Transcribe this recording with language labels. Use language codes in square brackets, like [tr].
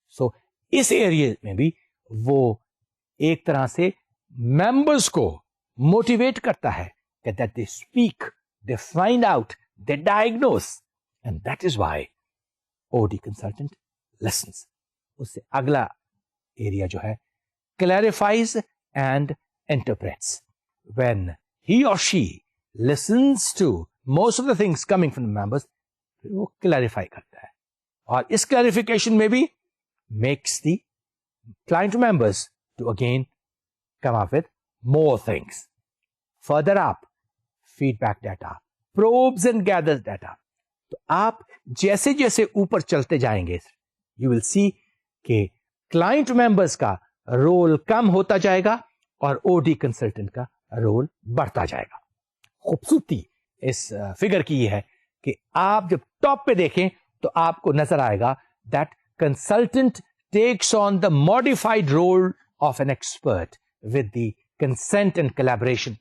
[ur] سو اس area میں بھی وہ ایک طرح سے ممبرز کو موٹیویٹ کرتا ہے کہ [en] That they speak, they find out, they diagnose, and that is why OD consultant listens. [ur] اس سے اگلا ایریا جو ہے [en] clarifies and interprets. When he or she listens to most of the things coming from the members, [ur] وہ clarify کرتا ہے, [en] اور اس clarification میں بھی makes the client members to again come up with more things. Further up, feedback data, probes and gathers data. [ur] تو آپ جیسے جیسے اوپر چلتے جائیں گے [en] you will see [ur] کہ client members کا رول کم ہوتا جائے گا اور او ڈی کنسلٹنٹ کا رول بڑھتا جائے گا. خوبصورتی اس فگر کی یہ ہے کہ آپ جب ٹاپ پہ دیکھیں تو آپ کو نظر آئے گا [en] That consultant takes on the modified role of an expert with the consent and collaboration.